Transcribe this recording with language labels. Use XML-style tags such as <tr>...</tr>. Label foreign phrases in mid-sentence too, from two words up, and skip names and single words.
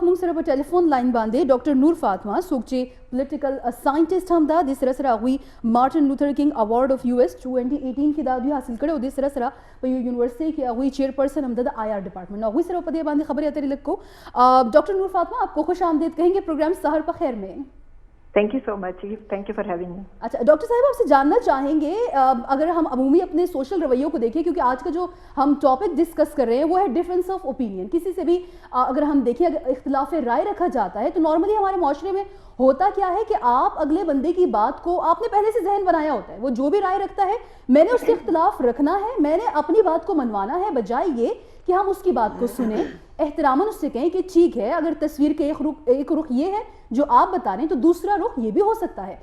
<ps>موږ سره په ټلیفون لاین باندې ډاکټر نور فاطمه څوک چې</ps> <en>political scientist</en> <ps>هم دا د سره سره هغوی مارټن لوتر کینګ اوارډ اف یو اس 2018 کې دا دوی حاصل کړی او د سره سره په یو یونیورسٹی کې هغوی چیئرپرسن هم د</ps> <en>IR department</en> <ps>هغوی سره په دې باندې خبرې اترې لږ کو</ps> <ur>ڈاکٹر نور فاطمہ آپ کو خوش آمدید کہیں گے پروگرام سحر بخیر میں</ur> <en>Thank you so much thank you for having me.</en> <ur>اچھا ڈاکٹر صاحب آپ سے جاننا چاہیں گے اگر ہم عمومی اپنے سوشل رویوں کو دیکھیں کیونکہ آج کا جو ہم</ur> <en>topic discuss</en> <ur>کر رہے ہیں وہ ہے</ur> <en>difference of opinion.</en> <ur>کسی سے بھی اگر ہم دیکھیں اگر اختلاف رائے رکھا جاتا ہے تو نارملی ہمارے معاشرے میں ہوتا کیا ہے کہ آپ اگلے بندے کی بات کو آپ نے پہلے سے ذہن بنایا ہوتا ہے, وہ جو بھی رائے رکھتا ہے میں نے اس سے اختلاف رکھنا ہے, میں نے اپنی بات کو منوانا ہے, بجائے یہ کہ ہم اس کی بات کو سنیں احتراماً اس سے کہیں کہ ٹھیک ہے اگر تصویر کے ایک رخ یہ ہے جو آپ بتا رہے ہیں تو دوسرا رخ یہ بھی ہو سکتا ہے.</ur>